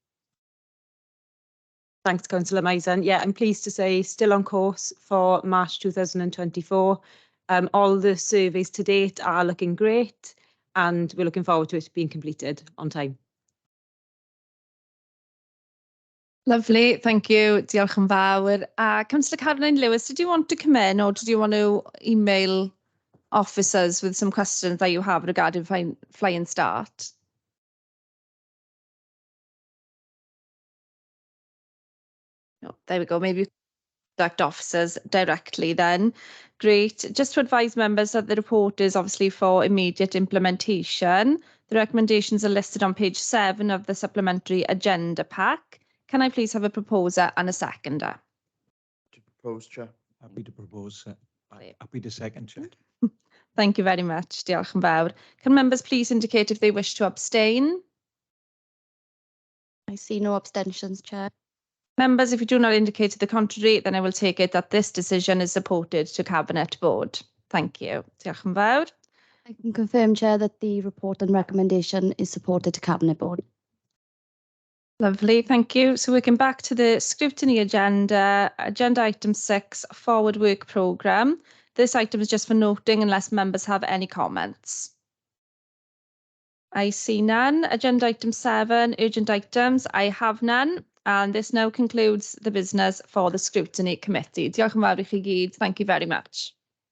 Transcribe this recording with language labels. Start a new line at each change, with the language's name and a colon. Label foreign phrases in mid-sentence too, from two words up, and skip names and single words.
English: Thanks, Councillor Maisen. Yeah, I'm pleased to say still on course for March 2024. All the surveys to date are looking great, and we're looking forward to it being completed on time. Lovely, thank you.
Welsh: Diolch yn fawr.
English: Councillor Caroline Lewis, did you want to come in, or did you want to email officers with some questions that you have regarding flying start? No, there we go. Maybe contact officers directly then. Great. Just to advise members that the report is obviously for immediate implementation. The recommendations are listed on page 7 of the supplementary agenda pack. Can I please have a proposer and a seconder? To propose, Chair. Happy to propose. Happy to second, Chair. Thank you very much.
Welsh: Diolch yn fawr.
English: Can members please indicate if they wish to abstain? I see no abstentions, Chair. Members, if you do not indicate to the contrary, then I will take it that this decision is supported to Cabinet Board. Thank you.
Welsh: Diolch yn fawr.
English: I can confirm, Chair, that the report and recommendation is supported to Cabinet Board. Lovely, thank you. So working back to the scrutiny agenda, agenda item 6, forward work programme. This item is just for noting unless members have any comments. I see none. Agenda item 7, urgent items. I have none. And this now concludes the business for the Scrutiny Committee.
Welsh: Diolch yn fawr i chi gyd.
English: Thank you very much.